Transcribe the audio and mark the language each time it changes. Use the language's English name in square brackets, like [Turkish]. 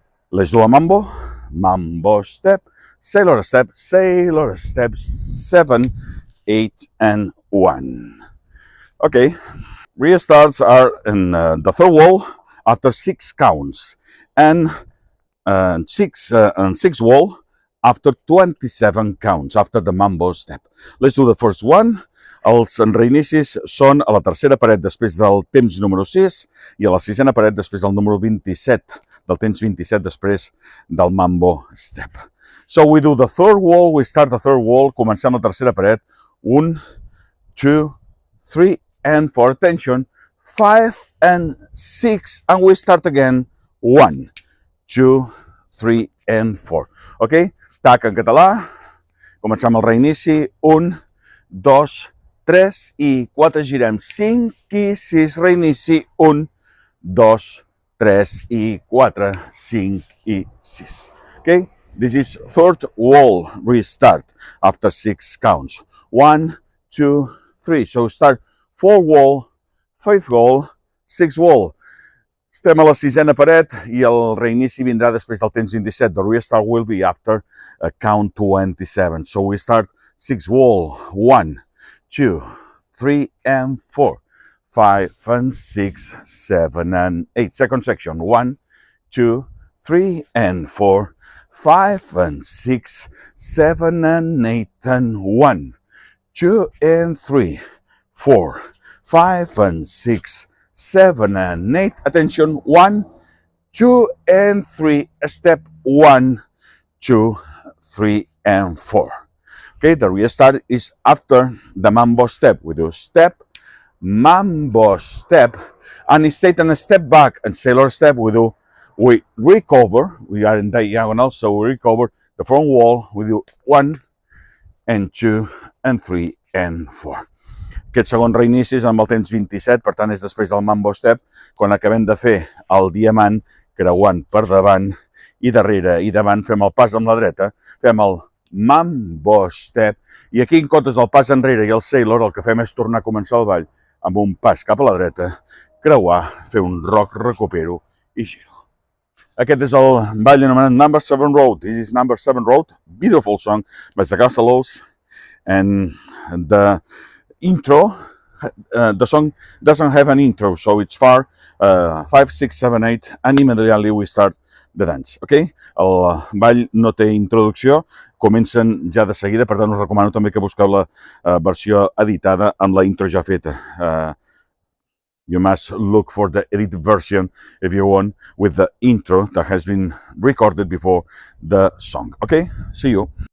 [English] Let's do a mambo, mambo step, sailor step, 7, 8, and 1. Okay, restarts are in the third wall after 6 counts, and 6 wall after 27 counts, after the mambo step. Let's do the first one. [Catalan] Els reinicis són a la tercera paret després del temps número 6 i a la sisena paret després del número 27, del temps 27 després del mambo step. [English] So we do the third wall, we start the third wall, [Catalan] comencem la tercera paret, [English] 1, 2, 3, and 4, attention, 5 and 6, and we start again, 1, 2, 3, and 4. [Catalan] Ok? Tac en català, comencem el reinici, 1, 2, 3 i 4, girem 5 i 6, reinici 1, 2, 3 i 4, 5 i 6. Okay? [English] This is third wall restart after 6 counts. 1, 2, 3. So start 4 wall, 5 wall, 6 wall. [Catalan] Estem a la sisena paret i el reinici vindrà després del temps 27. [English] The restart will be after count 27. So we start 6 wall, 1, 2, 3, and 4, 5, and 6, 7, and 8. Second section, 1, 2, 3, and 4, 5, and 6, 7, and 8, and 1, 2, and 3, 4, 5, and 6, 7, and 8. Attention, 1, 2, and 3. Step 1, 2, 3, and 4. Okay, the restart is after the mambo step. We do step, mambo step, and instead of a step back and sailor step, we recover. We are in diagonal, so we recover the front wall. We do 1, and 2, and 3, and 4. [Catalan] Aquest segon reinici és amb el temps 27, per tant és després del mambo step, quan acabem de fer el diamant creuant per davant i darrere i davant, fem el pas amb la dreta, fem el mambo step, i aquí en comptes del pas enrere i el sailor el que fem és tornar a començar el ball amb un pas cap a la dreta, creuar, fer un rock, recupero i giro. Aquest és el ball anomenat Number 7 Road. [English] This is Number 7 Road, beautiful song by the Castellos, and the intro, the song doesn't have an intro, so it's 5, 6, 7, 8, and immediately we start the dance, okay? [Catalan] El ball no té introducció, comencen ja de seguida, per tant us recomano també que busqueu la versió editada amb la intro ja feta. [English] You must look for the edited version if you want, with the intro that has been recorded before the song. Okay, see you.